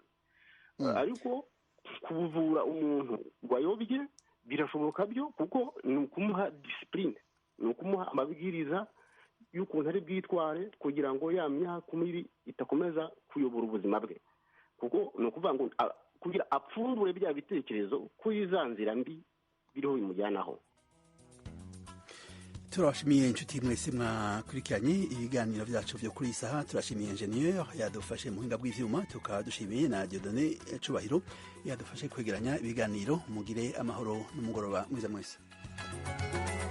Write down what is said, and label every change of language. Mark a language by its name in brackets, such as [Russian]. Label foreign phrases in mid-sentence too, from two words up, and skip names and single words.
[Kinyarwanda] Ariko kuvura umuntu wayobye birashoboka byo, kuko ni ukumuha disipurine, ni ukumuha amabwiriza y'ukuntu ari bwitware kugira ngo ya myaka mibi itakomeza kuyobora ubuzima bwe. Kuko ni ukuvuga ngo kugira apfundure bya bitekerezo kuri za nzira mbi biriho bimujyanaho. Turashimiye inshuti mwese mwakurikiranye ibiganiro byacu byo kuri isaha. Turashimiye engineer yadufashe mu buhinga bw'ivyuma, tukaba dushimiye na Dieudonné Cubahiro yadufashe kwegeranya ibiganiro. Mugire amahoro n'umugoroba mwiza mwese.